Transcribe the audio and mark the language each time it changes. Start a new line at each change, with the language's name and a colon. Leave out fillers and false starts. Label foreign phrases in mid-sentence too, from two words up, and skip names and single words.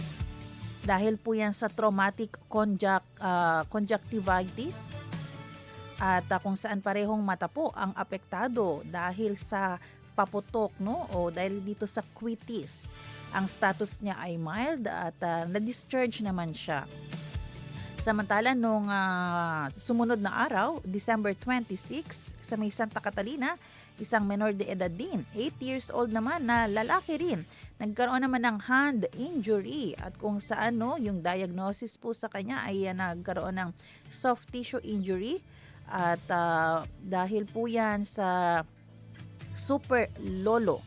Filipino: Dahil po yan sa
English: traumatic conjunctivitis
Filipino: at kung saan parehong mata po ang apektado dahil sa paputok, no? O dahil dito sa quitis. Ang status niya ay mild at na-discharge naman siya. Samantala, nung sumunod na araw, December 26, sa may Santa Catalina, isang
Spanish: menor de edad
Filipino: din, 8
English: years old
Filipino: naman na lalaki rin. Nagkaroon naman ng
English: hand injury
Filipino: at kung saan yung diagnosis po sa kanya ay nagkaroon ng
English: soft tissue injury
Filipino: at dahil po yan sa super lolo.